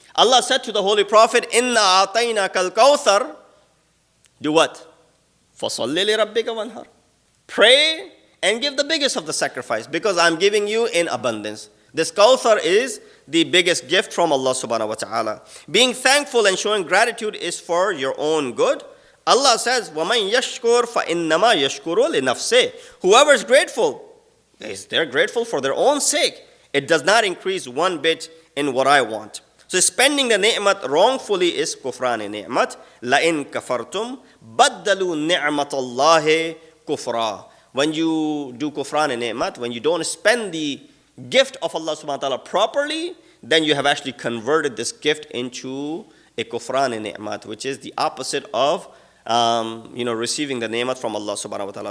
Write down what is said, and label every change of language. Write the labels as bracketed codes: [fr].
[en] Allah said to the Holy Prophet, Inna a'tainaka al-kawthar. Do what? [ar] فَصَلِّ لِرَبِّكَ وَانْهَرْ. [en] Pray and give the biggest of the sacrifice, because I'm giving you in abundance. This kawthar is the biggest gift from Allah subhanahu wa ta'ala. Being thankful and showing gratitude is for your own good. Allah says, [ar] وَمَنْ يَشْكُرْ فَإِنَّمَا يَشْكُرُ لِنَفْسِهِ. [en] Whoever is grateful, they're grateful for their own sake. It does not increase one bit in what I want. So spending the ni'mat wrongfully is kufran ni'mat. [ar] لَإِن كَفَرْتُمْ بَدَّلُوا نِعْمَةَ اللَّهِ كُفْرًا. [en] When you do kufran ni'mat, when you don't spend the gift of Allah subhanahu wa ta'ala properly, then you have actually converted this gift into a kufran ni'mat, which is the opposite of receiving the ni'mat from Allah subhanahu wa ta'ala.